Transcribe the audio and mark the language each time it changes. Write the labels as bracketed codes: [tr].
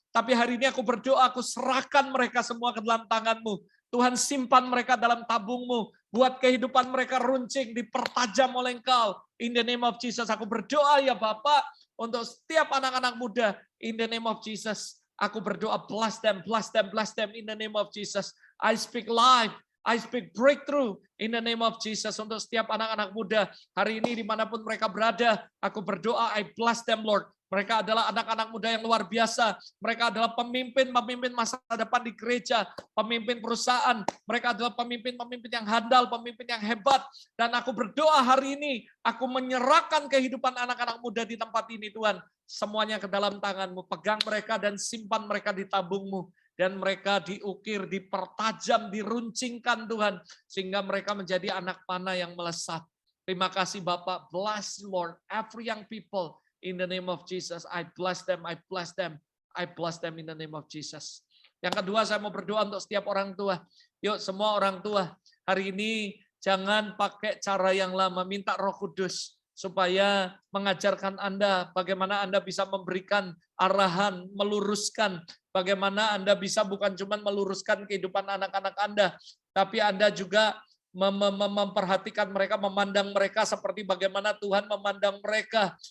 [id] Tapi hari ini aku berdoa, aku serahkan mereka semua ke dalam tangan-Mu. Tuhan, simpan mereka dalam tabung-Mu. Buat kehidupan mereka runcing, dipertajam oleh Engkau. [en] In the name of Jesus, [id] aku berdoa ya Bapak, untuk setiap anak-anak muda. [en] In the name of Jesus, [id] aku berdoa, [en] bless them, bless them, bless them. In the name of Jesus, I speak life. I speak breakthrough in the name of Jesus [id] untuk setiap anak-anak muda hari ini dimanapun mereka berada. Aku berdoa, [en] I bless them Lord. [id] Mereka adalah anak-anak muda yang luar biasa. Mereka adalah pemimpin masa depan di gereja, pemimpin perusahaan. Mereka adalah pemimpin-pemimpin yang handal, pemimpin yang hebat. Dan aku berdoa hari ini, aku menyerahkan kehidupan anak-anak muda di tempat ini Tuhan. Semuanya ke dalam tangan-Mu. Pegang mereka dan simpan mereka di tabung-Mu. Dan mereka diukir, dipertajam, diruncingkan Tuhan. Sehingga mereka menjadi anak panah yang melesat. Terima kasih Bapak. [en] Bless Lord, every young people. In the name of Jesus, I bless them, I bless them. I bless them in the name of Jesus. [id] Yang kedua, saya mau berdoa untuk setiap orang tua. Yuk semua orang tua, hari ini jangan pakai cara yang lama. Minta Roh Kudus supaya mengajarkan Anda bagaimana Anda bisa memberikan arahan, meluruskan bagaimana Anda bisa bukan cuma meluruskan kehidupan anak-anak Anda, tapi Anda juga memperhatikan mereka, memandang mereka seperti bagaimana Tuhan memandang mereka.